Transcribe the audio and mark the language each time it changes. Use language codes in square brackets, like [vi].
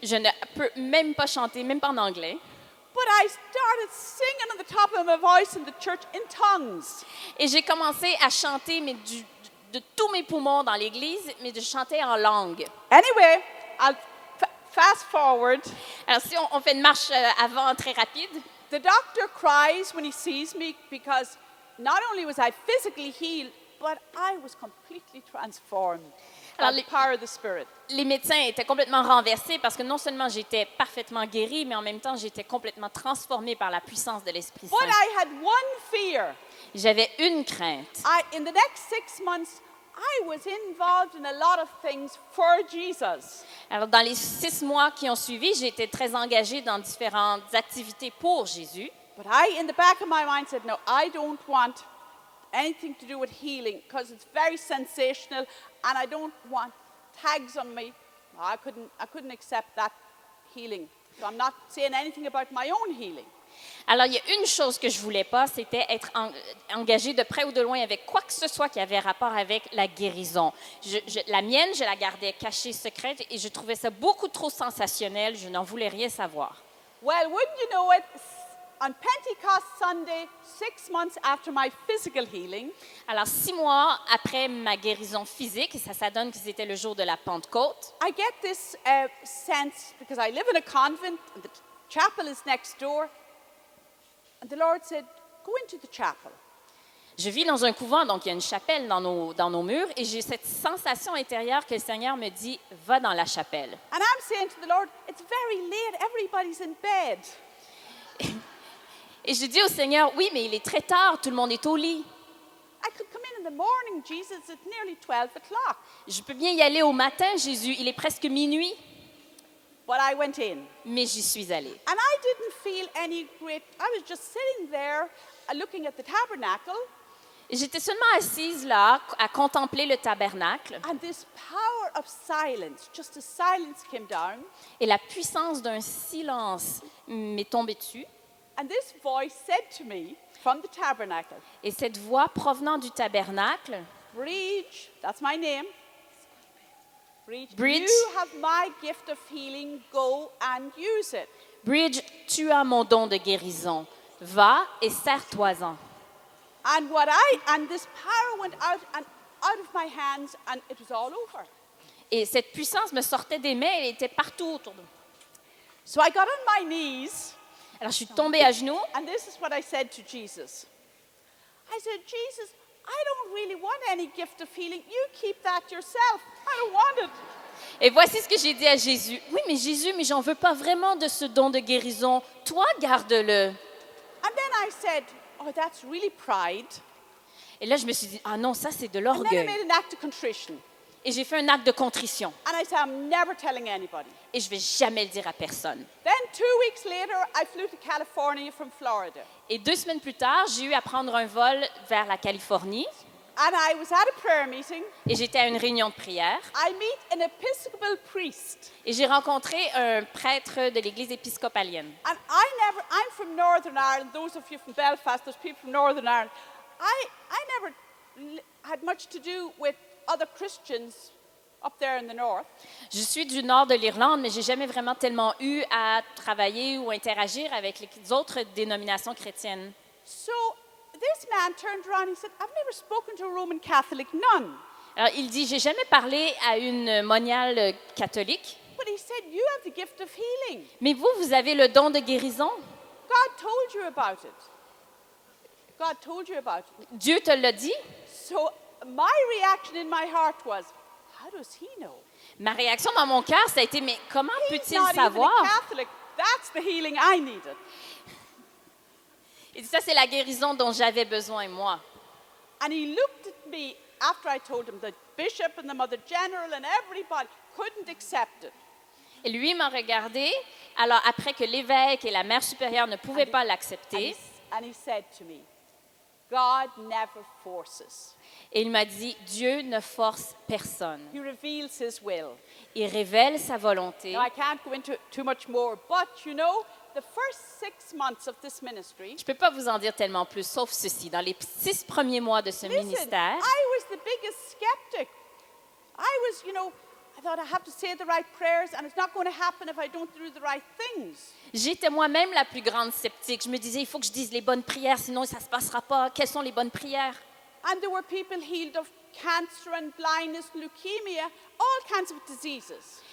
[fr] Je ne peux même pas chanter, même pas en anglais. [en] but I started singing on the top of my voice in the church in tongues. [fr] Et j'ai commencé à chanter mais de tous mes poumons dans l'église, mais de chanter en langue. [en] Anyway, I'll fast forward. [fr] Alors si on fait une marche avant très rapide, [en] The doctor cries when he sees me because not only was I physically healed, but I was completely transformed by [fr] Alors, [en] the power of the Spirit. [fr] les médecins étaient complètement renversés parce que non seulement j'étais parfaitement guérie, mais en même temps j'étais complètement transformée par la puissance de l'Esprit [en] But [fr] Saint. [en] I had one fear. [fr] J'avais une crainte. [en] In the next 6 months, I was involved in a lot of things for Jesus. [fr] Alors, dans les 6 mois qui ont suivi, j'ai été très engagée dans différentes activités pour Jésus. [en] But in the back of my mind, said, no, I don't want anything to do with healing because it's very sensational and I don't want tags on me. I couldn't accept that healing. So I'm not saying anything about my own healing. [fr] Alors, il y a une chose que je voulais pas, c'était être engagée de près ou de loin avec quoi que ce soit qui avait rapport avec la guérison. La mienne, je la gardais cachée, secrète, et je trouvais ça beaucoup trop sensationnel. Je n'en voulais rien savoir. [en] Well, wouldn't you know it, on Pentecost Sunday, 6 months after my physical healing, [fr] Alors, 6 mois après ma guérison physique, ça donne que c'était le jour de la Pentecôte, [en] I get this sense, because I live in a convent, and the chapel is next door, and the Lord said, go into the chapel. [fr] je vis dans un couvent, donc il y a une chapelle dans nos murs, et j'ai cette sensation intérieure que le Seigneur me dit, va dans la chapelle. [en] And I'm saying to the Lord, it's very late, everybody's in bed. [fr] Et je dis au Seigneur, oui, mais il est très tard, tout le monde est au lit. [en] I could come in the morning, Jesus, it's nearly 12 o'clock. [fr] Je peux bien y aller au matin, Jésus, il est presque minuit, [en] But I went in. [fr] mais j'y suis allée. [en] And I didn't feel any great, I was just sitting there looking at the tabernacle, [fr] Et j'étais seulement assise là, à contempler le tabernacle, [en] and this power of silence, just a silence came down, [fr] et la puissance d'un silence m'est tombée dessus. [en] and this voice said to me from the tabernacle, [fr] Et cette voix provenant du tabernacle, [en] Bridge, that's my name. [fr] Bridge. [en] You have my gift of healing, go and use it. [fr] Bridge, tu as mon don de guérison. Va et sers-toi-en. [en] And this power went out of my hands, and it was all over. [fr] Et cette puissance me sortait des mains, elle était partout autour de moi. [en] So I got on my knees, [fr] Alors je suis tombée à genoux, [en] and this is what I said to Jesus. I said, Jesus, I don't really want any gift of healing. You keep that yourself. I don't want it. [fr] et voici ce que j'ai dit à Jésus. Oui, mais Jésus, mais j'en veux pas vraiment de ce don de guérison. Toi, garde-le. [en] And then I said, oh, that's really pride. [fr] Et là, je me suis dit, ah non, ça c'est de [en] And then I [fr] l'orgueil. [en] made an act of contrition. [fr] Et j'ai fait un acte de contrition. [en] And I said, I'm never telling anybody. [fr] Et je vais jamais le dire à personne. [en] Then 2 weeks later, I flew to California from Florida. [fr] Et 2 semaines plus tard, j'ai eu à prendre un vol vers la Californie. [en] And I was at a prayer meeting. [fr] Et j'étais à une réunion de prière. [en] I meet an Episcopal priest. [fr] Et j'ai rencontré un prêtre de l'église épiscopalienne. [en] And I'm from Northern Ireland. Those of you from Belfast, those people from Northern Ireland. I never had much to do with other Christians up there in the north. [fr] Je suis du nord de l'Irlande, mais j'ai jamais vraiment tellement eu à travailler ou interagir avec les autres dénominations chrétiennes. [en] So this man turned around and he said, I've never spoken to a Roman Catholic nun. [fr] Alors, il dit, j'ai jamais parlé à une moniale catholique, [en] But he said, you have the gift of healing. [fr] mais vous avez le don de guérison. [en] God told you about it. God told you about it. [fr] Dieu te l'a dit. [en] So my reaction in my heart was, how does he know? [fr] Ma réaction dans mon cœur, ça a été, mais comment [en] He's [fr] peut-il [en] not even a [fr] savoir? [en] Catholic. That's the healing I needed. [fr] Il dit, ça, c'est la guérison dont j'avais besoin, moi. [en] And he looked at me after I told him the bishop and the mother general and everybody couldn't accept it. [fr] Et lui il m'a regardé, alors après que l'évêque et la mère supérieure ne pouvaient pas l'accepter, [en] And he said to me, God never forces. [fr] et il m'a dit, Dieu ne force personne. [en] He reveals his will. [fr] Il révèle sa volonté. [en] Now, I can't go into it too much more, but you know, the first 6 months of this ministry, [fr] Je ne peux pas vous en dire tellement plus, sauf ceci. Dans les 6 premiers mois de ce [en] listen, [fr] ministère, [en] I was the biggest skeptic. I was, I thought I have to say the right prayers and it's not going to happen if I don't do the right things. [fr] j'étais moi-même la plus grande sceptique. Je me disais, il faut que je dise les bonnes prières, sinon ça ne se passera pas. Quelles sont les bonnes prières? [en] And there were people healed of cancer and blindness, leukemia, all kinds of diseases.